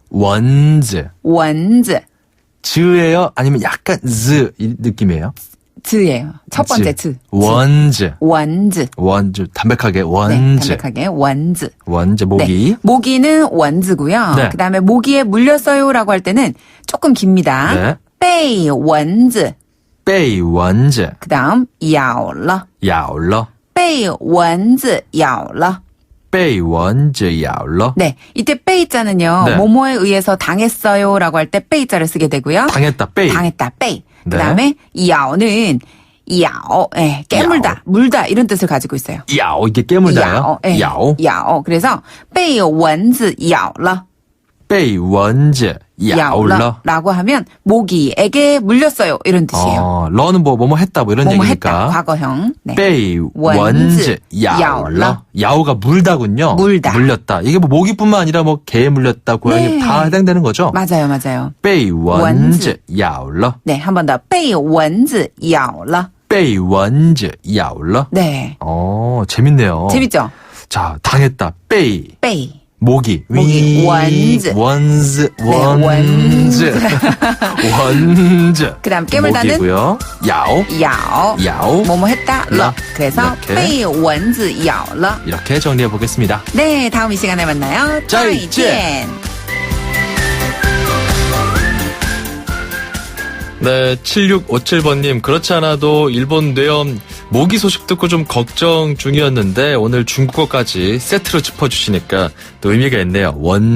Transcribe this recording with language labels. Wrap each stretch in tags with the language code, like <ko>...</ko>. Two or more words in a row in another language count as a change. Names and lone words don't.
<ko>즈예요? 아니면 약간 즈 이 느낌이에요? 즈예요. 첫 번째 즈. 원즈. 담백하게 원즈. 네, 담백하게 원즈. 모기. 네, 모기는 원즈고요. 네. 그다음에 모기에 물렸어요라고 할 때는 조금 깁니다. 네.</ko> <zh>被蚊子. 被蚊子. 그다음 咬了. 被蚊子咬了. 被蚊子咬了.</zh> <ko>네, 이때 被자는요. 네. 뭐뭐에 의해서 당했어요라고 할 때 被자를 쓰게 되고요. 당했다. 被. 네. 네. 그다음에 咬는 咬, 깨물다, 물다 이런 뜻을 가지고 있어요. 咬 이게 깨물다요?</ko> <zh>咬. 그래서 被蚊子咬了. 被蚊子咬了</zh> <ko>라고 하면 모기에게 물렸어요 이런 뜻이에요. 러는 뭐뭐 했다 뭐 이런 뭐뭐 얘기니까. 했다, 과거형. 네.</ko> <zh>被蚊子咬了.</zh> <ko>야오가 물다군요. 물렸다. 이게 뭐 모기뿐만 아니라 뭐 개에 물렸다, 고양이 네. 다 해당되는 거죠? 맞아요.</ko> <zh>被蚊子咬了.</zh> <ko>네, 한 번 더.</ko> <zh>被蚊子咬了. 被蚊子咬了.</zh> <ko>네. 재밌네요. 재밌죠? 자, 당했다. 被. 모기. 원즈. 그다음 깨물다는 모기고요. 야오. 뭐뭐 했다. 러. 그래서</ko> <zh>被蚊子咬了.</zh> <ko>이렇게 정리해 보겠습니다. 네, 다음 이 시간에 만나요.</ko> <zh>再见.</zh> <ko>네, 7657번님, 그렇지 않아도 일본 뇌염 모기 소식 듣고 좀 걱정 중이었는데 오늘 중국어까지 세트로 짚어주시니까 또 의미가 있네요.</ko>